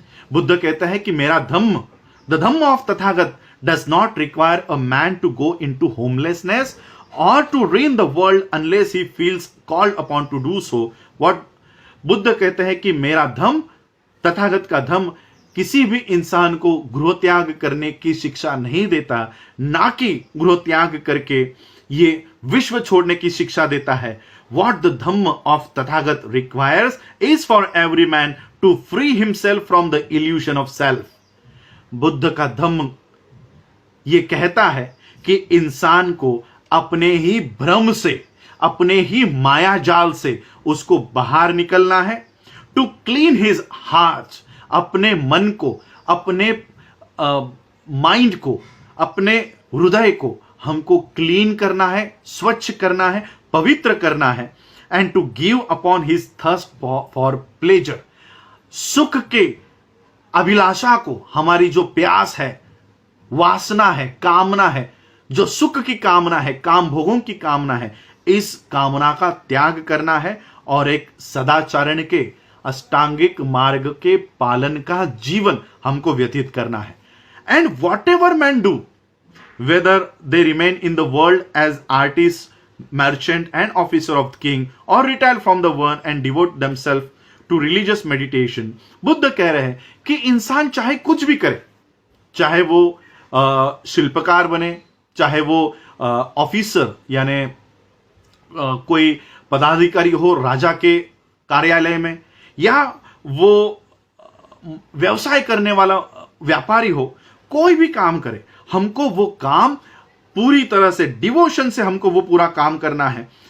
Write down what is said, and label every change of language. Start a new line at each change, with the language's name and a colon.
Hindi: बुद्ध कहता है कि मेरा धम्म,
English: The Dhamma of Tathagata does not require a man to go into homelessness और to resign the world unless he feels called upon to do so.
Hindi: What Buddha कहते हैं कि मेरा धम्म, तथागत का धम्म किसी भी इंसान को गृह त्याग करने की शिक्षा नहीं देता, ना कि गृह त्याग करके ये विश्व छोड़ने की शिक्षा देता है।
English: What the Dhamma of Tathagat requires is for every man to free himself from the illusion of self.
Hindi: Buddha का धम्म ये कहता है कि इंसान को अपने ही भ्रम से, अपने ही माया जाल से उसको बाहर निकलना है।
English: to clean his heart,
Hindi: अपने मन को, अपने माइंड को, अपने हृदय को हमको क्लीन करना है, स्वच्छ करना है, पवित्र करना है।
English: and to give upon his thirst for pleasure,
Hindi: सुख के अभिलाषा को, हमारी जो प्यास है, वासना है, कामना है, जो सुख की कामना है, काम भोगों की कामना है, इस कामना का त्याग करना है और एक सदाचरण के, अष्टांगिक मार्ग के पालन का जीवन हमको व्यतीत करना है।
English: And whatever man do, whether they remain in the world as artists, merchant and officer of the king or retire from the one and devote themselves to religious meditation।
Hindi: Buddha कह रहे हैं कि इंसान चाहे कुछ भी करे, चाहे वो शिल्पकार बने, चाहे वो ऑफिसर यानी कोई पदाधिकारी हो राजा के कार्यालय में, या वो व्यवसाय करने वाला व्यापारी हो, कोई भी काम करे, हमको वो काम पूरी तरह से डिवोशन से हमको वो पूरा काम करना है।